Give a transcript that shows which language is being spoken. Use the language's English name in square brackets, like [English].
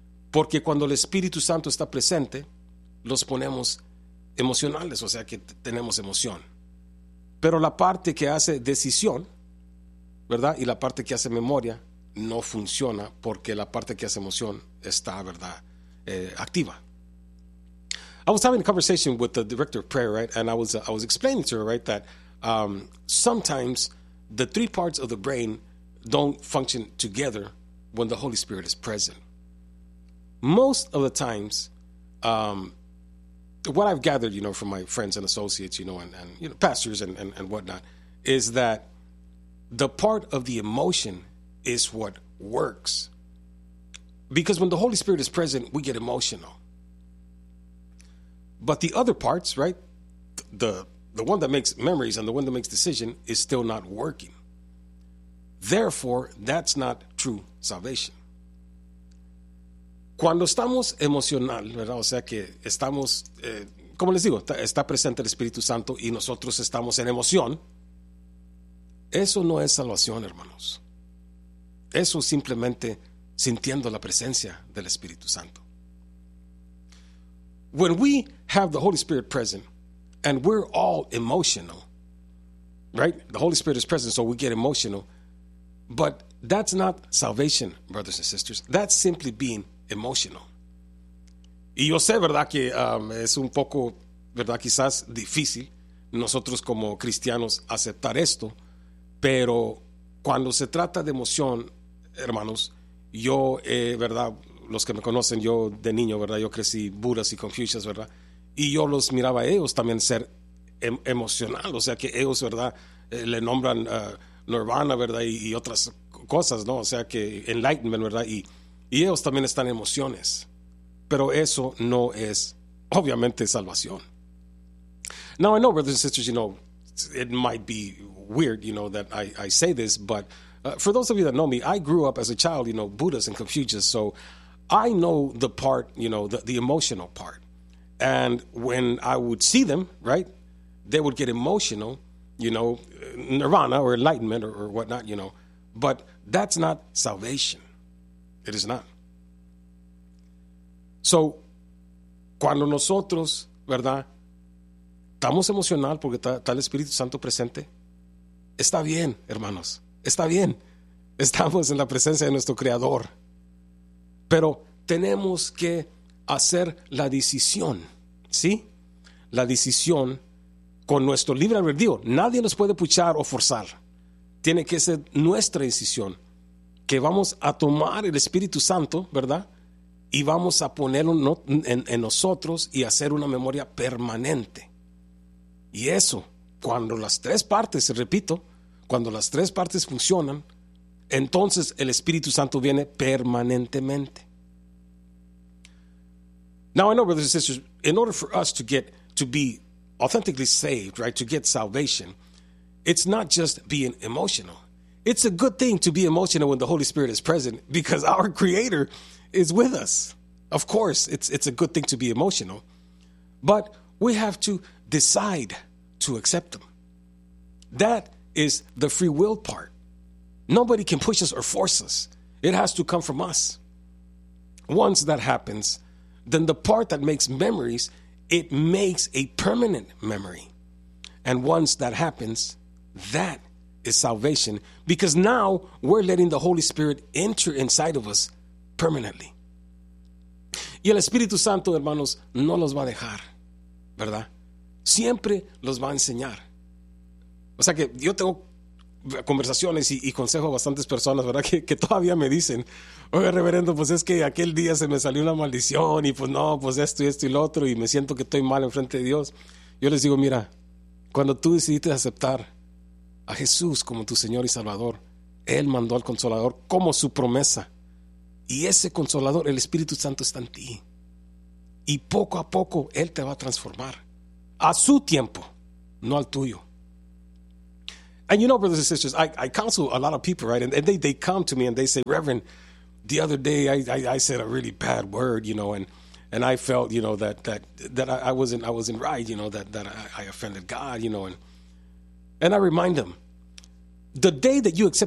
[Spanish] Porque cuando el Espíritu Santo está presente, los ponemos emocionales, o sea que tenemos emoción. Pero la parte que hace decisión, ¿verdad?, y la parte que hace memoria no funciona porque la parte que hace emoción está, ¿verdad?, activa. [English] I was having a conversation with the director of prayer, right? And I was explaining to her, right, that sometimes the three parts of the brain don't function together when the Holy Spirit is present. Most of the times, what I've gathered, you know, from my friends and associates, you know, and you know, pastors and whatnot, is that the part of the emotion is what works. Because when the Holy Spirit is present, we get emotional. But the other parts, right, the one that makes memories and the one that makes decision is still not working. Therefore, that's not true salvation. [Spanish] Cuando estamos emocional, ¿verdad? O sea que estamos como les digo, está presente el Espíritu Santo y nosotros estamos en emoción. Eso no es salvación, hermanos. Eso simplemente sintiendo la presencia del Espíritu Santo. [English] When we have the Holy Spirit present and we're all emotional, right? The Holy Spirit is present, so we get emotional. But that's not salvation, brothers and sisters. That's simply being emotional. [Spanish] Y yo sé, verdad, que es un poco, verdad, quizás difícil nosotros como cristianos aceptar esto, pero cuando se trata de emoción, hermanos, yo, verdad, los que me conocen, yo de niño, verdad, yo crecí Budas y Confucius, verdad, y yo los miraba a ellos también ser emocional, o sea que ellos, verdad, le nombran Nirvana, verdad, y otras cosas, ¿no? O sea que Enlightenment, verdad, y ellos también están emociones. Pero eso no es, obviamente, salvación. [English] Now, I know, brothers and sisters, you know, it might be weird, you know, that I say this, but for those of you that know me, I grew up as a child, you know, Buddhist and Confucius, so I know the part, you know, the emotional part. And when I would see them, right, they would get emotional, you know, nirvana or enlightenment or whatnot, you know, but that's not salvation. It is not. [Spanish] So, cuando nosotros, ¿verdad?, estamos emocional porque está el Espíritu Santo presente, está bien, hermanos, está bien. Estamos en la presencia de nuestro Creador. Pero tenemos que hacer la decisión, ¿sí? La decisión con nuestro libre albedrío. Nadie nos puede puchar o forzar. Tiene que ser nuestra decisión que vamos a tomar el Espíritu Santo, ¿verdad?, y vamos a ponerlo en nosotros y hacer una memoria permanente. Y eso, cuando las tres partes, repito, cuando las tres partes funcionan, entonces el Espíritu Santo viene permanentemente. [English] Now I know, brothers and sisters, in order for us to get to be authentically saved, right, to get salvation, it's not just being emotional. It's a good thing to be emotional when the Holy Spirit is present, because our Creator is with us. Of course, it's a good thing to be emotional, but we have to decide to accept them. That is the free will part. Nobody can push us or force us. It has to come from us. Once that happens, then the part that makes memories, it makes a permanent memory. And once that happens, that is salvation, because now we're letting the Holy Spirit enter inside of us permanently. [Spanish] Y el Espíritu Santo, hermanos, no los va a dejar, ¿verdad? Siempre los va a enseñar. O sea que yo tengo conversaciones y consejo a bastantes personas, ¿verdad? Que todavía me dicen, oye, reverendo, pues es que aquel día se me salió una maldición y pues no, pues esto y esto y lo otro y me siento que estoy mal enfrente de Dios. Yo les digo, mira, cuando tú decidiste aceptar a Jesús como tu Señor y Salvador, Él mandó al Consolador como su promesa. Y ese Consolador, el Espíritu Santo, está en ti. Y poco a poco, Él te va a transformar. A su tiempo, no al tuyo. [English] And you know, brothers and sisters, I counsel a lot of people, right? And they come to me and they say, Reverend, the other day I said a really bad word, you know, and I felt, you know, that I wasn't right, you know, that I offended God, you know. And I remind them, the day that you accepted